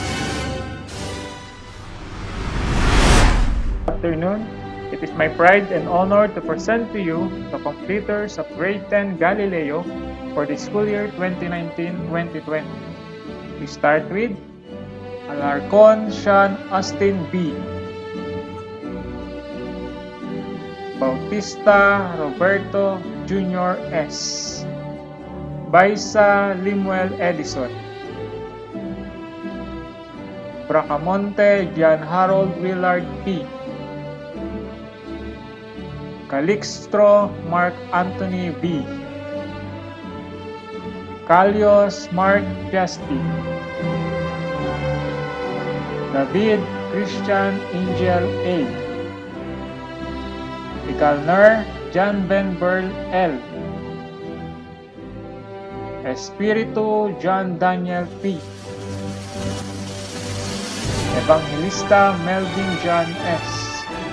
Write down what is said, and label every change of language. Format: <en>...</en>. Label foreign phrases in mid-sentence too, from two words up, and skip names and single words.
<en>Good afternoon. It is my pride and honor to present to you the completers of grade 10 Galileo for the school year 2019-2020. We start with Alarcon Sean Austin B. Bautista Roberto Jr. S. Baisa Limuel Edison. Bracamonte John Harold Willard P. Calixtro Mark Anthony B. Calios Mark Justin. David Christian Angel A. Igalner John Ben Burl L. Espiritu John Daniel P. Evangelista Melvin John S.</en>